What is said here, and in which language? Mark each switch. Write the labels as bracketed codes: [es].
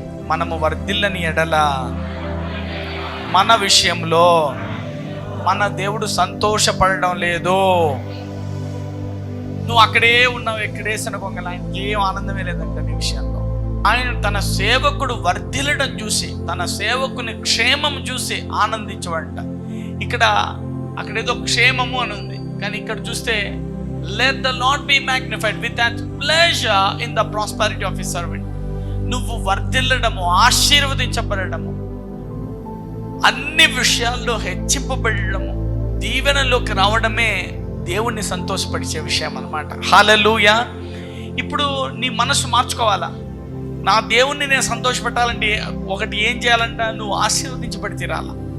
[te] మనము వర్ధిల్లని ఎడల మన విషయంలో మన దేవుడు సంతోషపడడం లేదు. నువ్వు అక్కడే ఉన్నావు, ఎక్కడే సనగొంగల, ఆయనకి ఏం ఆనందమే లేదంట నీ విషయంలో. ఆయన తన సేవకుడు వర్ధిల్లడం చూసి, తన సేవకుని క్షేమం చూసి ఆనందించవంట. ఇక్కడ అక్కడ ఏదో క్షేమము అని ఉంది, కానీ ఇక్కడ చూస్తే [en] let the Lord be magnified with that pleasure in the prosperity of his servant. [te] నువ్వు వర్ధిల్లడము, ఆశీర్వదించబడము, అన్ని విషయాల్లో హెచ్చింపబడము, దీవెనలోకి రావడమే దేవుణ్ణి సంతోషపరిచే విషయం అన్నమాట. హల్లెలూయా. ఇప్పుడు నీ మనసు మార్చుకోవాలా. నా దేవుణ్ణి నేను సంతోషపెట్టాలంటే ఒకటి ఏం చేయాలంట, నువ్వు ఆశీర్వదించబడి తీరాలా.